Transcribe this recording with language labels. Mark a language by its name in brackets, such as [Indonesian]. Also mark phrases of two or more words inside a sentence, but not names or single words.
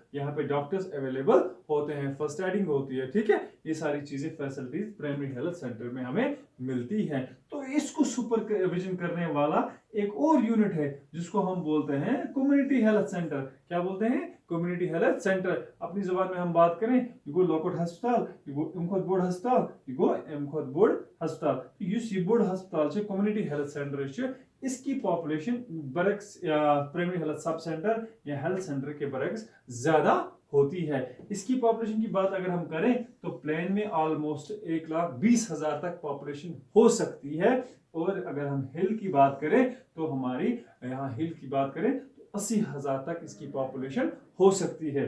[Hindi] यहाँ पे डॉक्टर्स अवेलेबल होते हैं, [English] first aiding [Hindi] होती है, ठीक है। ये सारी चीजें [English] facilities primary health center [Hindi] में हमें मिलती है। तो इसको सुपरविजन करने वाला एक और यूनिट है जिसको हम बोलते हैं [English] community health center. [Hindi] क्या बोलते हैं? [English] community health center. [Hindi] अपनी जुबान में हम बात करें, [Kashmiri] ये गो लोकट हस्पताल, ये गो अमखोद बोड़ हस्पताल, [Hindi] ये गो अमखोद बोड़ हस्पताल। [Kashmiri] युस ये बोड़ हस्पताल छे, [English] community health center [Hindi] छे, इसकी पॉपुलेशन बरक्स [English] primary health sub center [Hindi] या [English] health center [Hindi] के बरक्स ज्यादा होती है। इसकी पॉपुलेशन की बात अगर हम करें तो प्लेन में ऑलमोस्ट 1,20,000 तक पॉपुलेशन हो सकती है। और अगर हम हिल की बात करें तो हमारी यहाँ हिल की बात करें तो 80,000 तक इसकी पॉपुलेशन हो सकती है।